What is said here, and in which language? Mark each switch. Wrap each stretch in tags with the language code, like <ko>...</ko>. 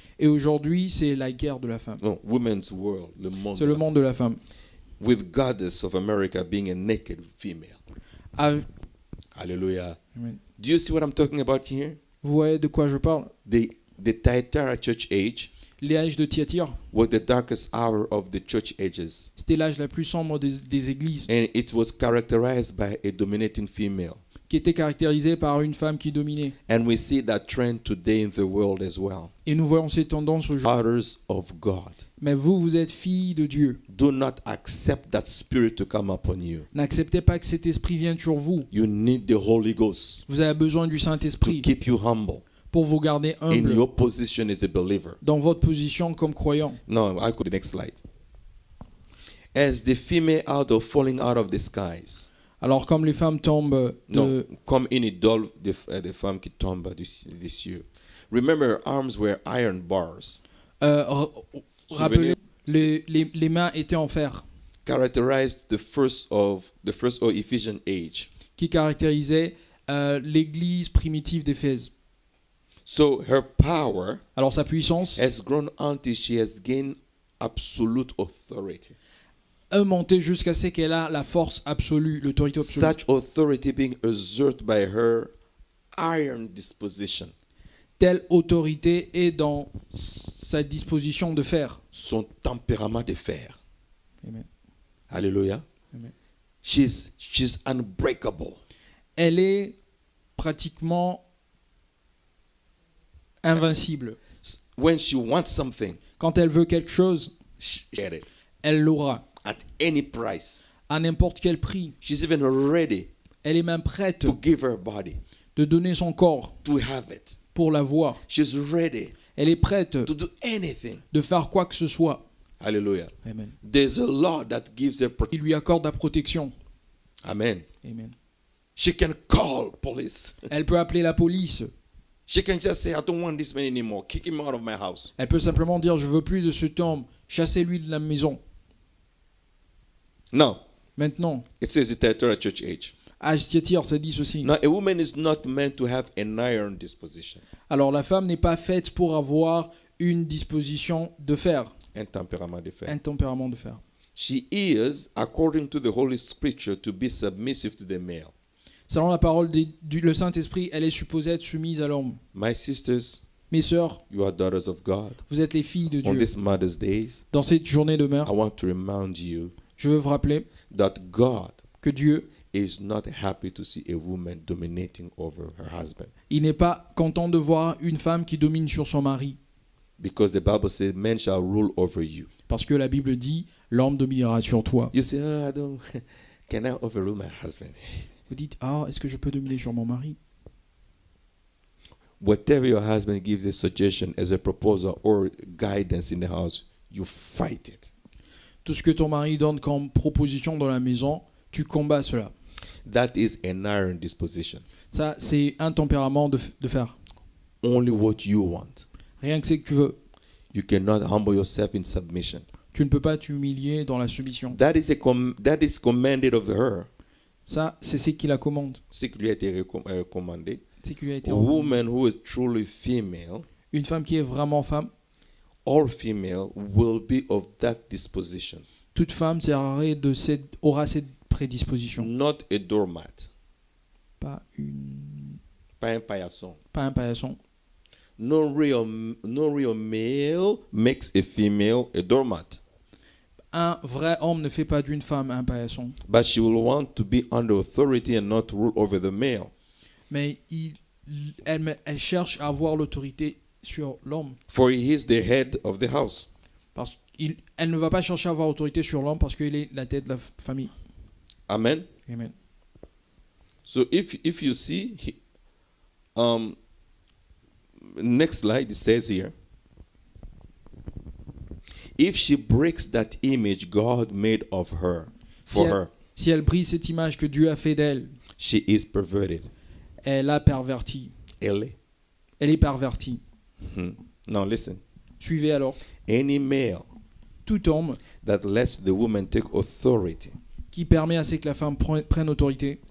<fr>Et aujourd'hui, c'est la guerre de la femme.</fr> <en>No, women's world,</en> <fr>le monde. C'est le monde de la femme.</fr> <en>With goddess of America being a naked female. Ah, Hallelujah. Amen. Do you see what I'm talking about here?</en> <fr>vous voyez de quoi je parle?</fr> <en>The Thyatira church age</en> <fr>L'âge de Thyatire,</fr> <en>was the darkest hour of the church ages,</en> <fr>c'était l'âge la plus sombre des églises,</fr> <en>and it was characterized by a dominating female.</en> <fr>qui était caractérisé par une femme qui dominait.</fr> <en>And we see that trend today in the world as well.</en> <fr>Et nous voyons ces tendances aujourd'hui.</fr> <en>Daughters of God,</en> <fr>Mais vous, vous êtes filles de Dieu.</fr> <en>do not accept that spirit to come upon you.</en> <fr>N'acceptez pas que cet esprit vienne sur vous.</fr> <en>You need the Holy Ghost</en> <fr>Vous avez besoin du</fr> <en>to</en> <fr>Saint-Esprit</fr> <en>keep you humble</en> <fr>pour vous garder</fr> <en>in</en> <fr>humble</fr> <en>your position as a believer.</en> <fr>dans votre position comme croyant.</fr> <en>No, I go to the next slide. As the female out of falling out of the skies.</en> <fr>Alors comme les femmes tombent Non, comme une idole des femmes qui tombent des cieux.</fr> <en>Remember, arms were iron bars.</en> <fr>Rappelez, les mains étaient en fer,</fr> <en>Characterized the first of Ephesian age.</en> <fr>qui caractérisait l'église primitive d'Éphèse.</fr> <en>So her power</en> <fr>Alors sa puissance</fr> <en>has grown until she has gained absolute authority.</en> <fr>a monté jusqu'à ce qu'elle a la force absolue, l'autorité absolue.</fr> <en>Such authority being exerted by her iron disposition.</en> <fr>Telle autorité est dans sa disposition de fer. Son tempérament de fer. Amen. Alléluia. Amen.</fr> <en>She's unbreakable.</en> <fr>Elle est pratiquement invincible.</fr> <en>When she wants something,</en> <fr>Quand elle veut quelque chose,</fr> <en>she get it</en> <fr>elle l'aura</fr> <en>at any price.</en> <fr>à n'importe quel prix.</fr> <en>She's even ready</en> <fr>Elle est même prête</fr> <en>to give her body</en> <fr>de donner son corps</fr> <en>to have it.</en> <fr>pour l'avoir.</fr> <en>She's ready</en> <fr>Elle est prête</fr> <en>to do anything.</en> <fr>de faire quoi que ce soit. Hallelujah. Amen.</fr> <en>There's a law that gives her</en> <fr>Il lui accorde la protection. Amen. Amen.</fr> <en>She can call police.</en> <fr>Elle peut appeler la police.</fr> <en>She can just say, I don't want this man anymore. Kick him out of my house.</en> <fr>Elle peut simplement dire, je veux plus de cet homme. Chassez-lui de la maison.</fr> <en>Now,</en> <fr>Maintenant,</fr> <en>it says it at church age.</en> <fr>âge Thyatire, ça dit ceci.</fr> <en>Now, a woman is not meant to have an iron disposition</en> <fr>Alors la femme n'est pas faite pour avoir une disposition de fer, and tempérament de fer. un tempérament de fer.</fr> <en>She is, according to the Holy Scripture, to be submissive to the male.</en> <fr>Selon la parole le Saint-Esprit, elle est supposée être soumise à l'homme.</fr> <en>My sisters,</en> <fr>Mes sœurs,</fr> <en>you are daughters of God.</en> <fr>vous êtes les filles de</fr> <en>On</en> <fr>Dieu.</fr> <en>this Mother's Days,</en> <fr>Dans cette journée de mère,</fr> <en>I want to remind you</en> <fr>je veux vous rappeler</fr> <en>that God</en> <fr>que Dieu,</fr> <en>is not happy to see a woman dominating over her husband.</en> <fr>il n'est pas content de voir une femme qui domine sur son mari.</fr> <en>Because the Bible says, men shall rule over you.</en> <fr>Parce que la Bible dit, l'homme dominera sur toi.</fr> <en>You say, oh, I don't, can I overrule my husband?</en> <fr>Vous dites, ah, est-ce que je peux dominer sur mon mari?</fr> <en>Whatever your husband gives a suggestion as a proposal or guidance in the house, you fight it.</en> <fr>Tout ce que ton mari donne comme proposition dans la maison, tu combats cela.</fr> <en>That is an iron disposition.</en> <fr>Ça, c'est un tempérament de fer.</fr> <en>Only what you want.</en> <fr>Rien que c'est que tu veux.</fr> <en>You cannot humble yourself in submission.</en> <fr>Tu ne peux pas t'humilier dans la soumission.</fr> <en>That is commanded of her.</en> <fr>Ça, c'est ce qui la commande. Ce qui lui a été commandé. C'est qui lui a été</fr> <en>A</en> <fr>ordonné.</fr> <en>woman who is truly female,</en> <fr>Une femme qui est vraiment femme,</fr> <en>all female, will be of that disposition.</en> <fr>toute femme aura cette prédisposition.</fr> <en>Not a doormat.</en> <fr>Pas Pas un paillasson. un paillasson.</fr> <en>No real male makes a female a doormat.</en> <fr>Un vrai homme ne fait pas d'une femme un paillasson.</fr> <en>But she will want to be under authority and not rule over the male.</en> <fr>Mais elle cherche à avoir l'autorité sur l'homme.</fr> <en>For he is the head of the house.</en> <fr>Parce elle ne va pas chercher à avoir autorité sur l'homme parce qu'il est la tête de la famille. Amen. Amen.</fr> <en>So if you see, next slide, it says here, if she breaks that image God made of her, for her,</en> <fr>Si elle brise cette image que Dieu a fait d'elle,</fr> <en>she is perverted.</en> <fr>elle a perverti. Elle. Elle est pervertie.</fr> <en>Now listen.</en> <fr>Suivez alors.</fr> <en>Any male</en> <fr>Tout homme</fr> <en>that lets the woman take authority</en> <fr>qui permet à ce que la femme prenne autorité</fr>